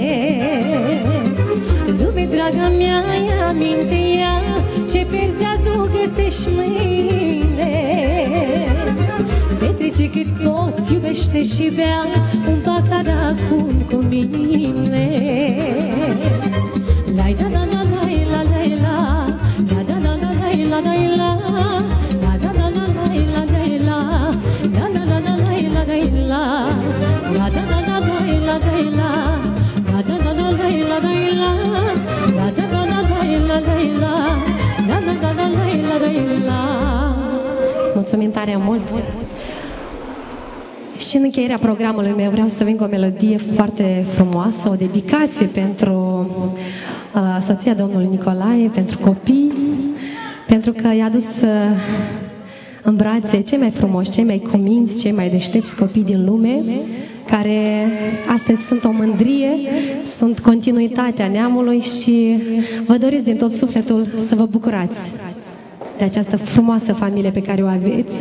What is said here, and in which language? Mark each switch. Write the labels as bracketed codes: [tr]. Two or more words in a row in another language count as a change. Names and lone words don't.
[ro] Lume, draga mea, ia mintea, ce pierzi azi nu găsești mâine. Petrece cât poți, iubește și bea un pahar acum cu mine. Lai da da da lai la lai la, la da da da lai la lai la, la da da da lai la lai la, la da da da lai la lai la, la da da da lai la lai la, la da da da lai la lai la, la da da da lai la lai la, la da da da lai la lai la. Mulțumim tare mult! Și în încheierea programului meu vreau să vin cu o melodie foarte frumoasă, o dedicație pentru soția domnului Nicolae, pentru copii, pentru că i-a adus în brațe cei mai frumoși, cei mai cuminți, cei mai deștepți copii din lume, care astăzi sunt o mândrie, sunt continuitatea neamului și vă doresc din tot sufletul să vă bucurați de această frumoasă familie pe care o aveți.